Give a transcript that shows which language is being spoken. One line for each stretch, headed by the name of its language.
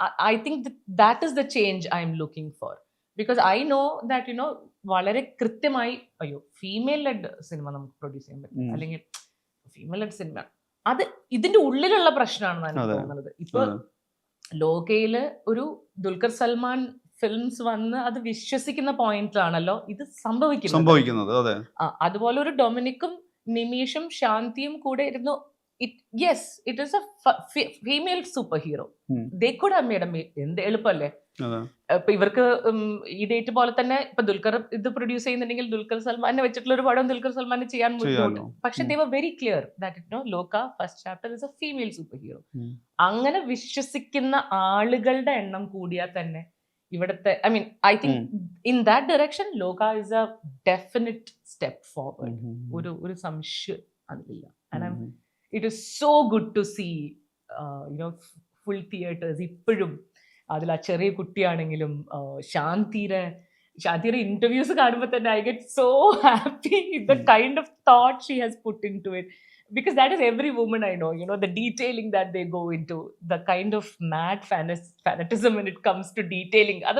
English: I think that is the change I am looking for, because I know that you know
Malayalam: വളരെ കൃത്യമായി അയ്യോ female lead cinema നമുക്ക് produce ചെയ്യാൻ പറ്റും അല്ലെങ്കിൽ ഫീമെയിൽ ലെഡ് സിനിമ അത് ഇതിന്റെ ഉള്ളിലുള്ള പ്രശ്നമാണെന്ന് എനിക്ക് തോന്നുന്നത്. ഇപ്പൊ ലോകയില് ഒരു ദുൽഖർ സൽമാൻ ഫിലിംസ് വന്ന് അത് വിശ്വസിക്കുന്ന പോയിന്റിലാണല്ലോ ഇത് സംഭവിക്കുന്നത്. അതുപോലെ ഒരു ഡൊമിനിക്കും നിമീഷും ശാന്തിയും കൂടെ ഇരുന്നു.
English: Yes, it is a female superhero. They could have made
Malayalam: എന്ത് എളുപ്പമല്ലേ. ഇപ്പൊ ഇവർക്ക് ഈ ഡേറ്റ് പോലെ തന്നെ ഇപ്പൊ ദുൽഖർ ഇത് പ്രൊഡ്യൂസ് ചെയ്യുന്നുണ്ടെങ്കിൽ ദുൽഖർ സൽമാനെ വെച്ചിട്ടുള്ള ഒരു പടം ദുൽഖർ സൽമാനെ ചെയ്യാൻ ബുദ്ധിമുട്ട്. പക്ഷെ
English: they were very clear that you know Loka first chapter is a female superhero.
Malayalam: അങ്ങനെ വിശ്വസിക്കുന്ന ആളുകളുടെ എണ്ണം കൂടിയാൽ തന്നെ ഇവിടുത്തെ
English: I mean I think in that direction Loka is a definite step forward.
Malayalam: ഒരു സംശയം അതിലില്ല.
English: And it is so good to see you know full theaters
Malayalam: ഇപ്പോഴും അതിൽ ആ ചെറിയ കുട്ടിയാണെങ്കിലും ശാന്തിയുടെ ഇന്റർവ്യൂസ് കാണുമ്പോൾ തന്നെ
English: I get so happy the kind of thought she has put into it, because that is every woman I know, you know, the detailing that they go into, the kind of mad fanatism when it comes to detailing.